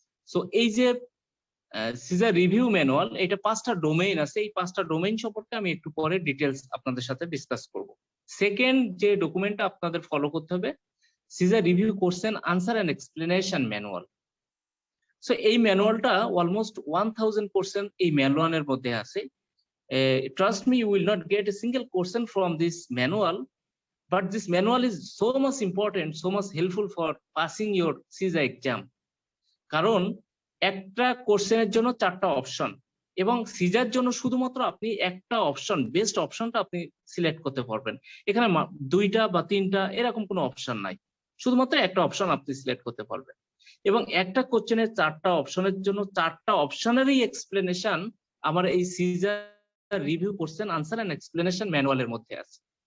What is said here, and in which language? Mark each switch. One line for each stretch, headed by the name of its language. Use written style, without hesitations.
Bangla: So এই যে সিজা রিভিউ ম্যানুয়াল, এটা 5টা ডোমেইন আছে। এই 5টা ডোমেইন সম্পর্কে আমি একটু পরে ডিটেলস আপনাদের সাথে ডিসকাস করব। সেকেন্ড যে ডকুমেন্টটা আপনাদের ফলো করতে হবে, সিজা review question answer and explanation manual. So এই ম্যানুয়ালটা অলমোস্ট 1000% এই ম্যানুয়ালের মধ্যে আছে।
English: Trust me, you will not get a single question from this manual, but this manual is so much important, so much helpful for passing your CISA exam.
Bangla: কারণ একটা কোশ্চেনের জন্য 4টা option, এবং সিজার জন্য শুধুমাত্র আপনি একটা অপশন, বেস্ট অপশনটা আপনি সিলেক্ট করতে পারবেন। এখানে 2টা বা 3টা এরকম কোনো অপশন নাই, শুধুমাত্র একটা অপশন আপনি সিলেক্ট করতে পারবেন। এবং একটা কোশ্চেনের 4টা অপশনের জন্য 4টা অপশনেরই এক্সপ্লেনেশন আমার এই caesar review question answer and explanation ম্যানুয়ালের মধ্যে আছে।